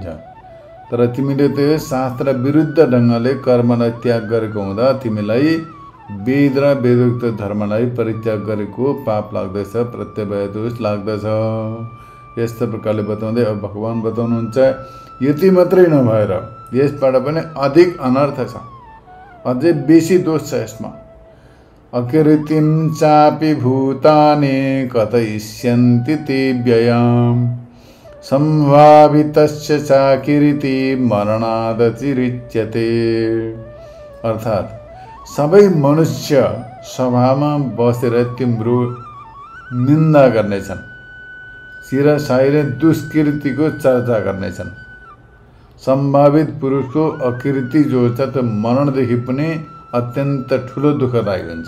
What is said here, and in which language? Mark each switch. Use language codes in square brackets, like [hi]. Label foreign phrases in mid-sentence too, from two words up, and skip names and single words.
[ne] तर तिमीले त्यो शास्त्र विरुद्ध ढङ्गले कर्मलाई त्याग गरेको हुँदा तिमीलाई वेद र वेदोक्त धर्मलाई परित्याग गरेको पाप लाग्दछ, प्रत्यवाय दोष लाग्दछ। यस्तो प्रकारले बताउँदै अब भगवान बताउनुहुन्छ यति मात्रै नभएर यसबाट पनि अधिक अनर्थ छ, अझै बेसी दोष छ यसमा। [sa] अकीर्तिं चापि भूतानि कथयिष्यन्ति ते व्ययाम् सम्भावितस्य च कीर्ति मरणादतिरिच्यते। [ne] अर्थात् सबै मनुष्य सभामा बसेर तिम्रो निन्दा गर्नेछन्, चिरसाइले दुष्कृतिको चर्चा गर्नेछन्। सम्भावित पुरुषको अकृति जो छ त्यो मरणदेखि पनि अत्यन्त ठुलो दुःखदायी हुन्छ।